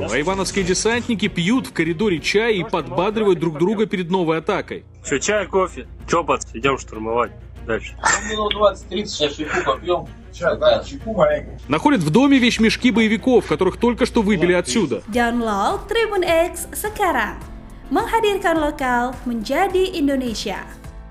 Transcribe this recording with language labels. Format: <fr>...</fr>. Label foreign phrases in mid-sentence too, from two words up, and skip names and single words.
<ru>А ивановские десантники пьют в коридоре чай и подбадривают друг друга перед новой атакой. Все, чай, кофе. Че, пацаны, идем штурмовать. Дальше. Минут 20-30, сейчас чайку попьем. Чайку маленькую. Находят в доме вещмешки боевиков, которых только что выбили отсюда.</ru> <id>Download Tribun X sekarang. Menghadirkan lokal menjadi Indonesia.</id>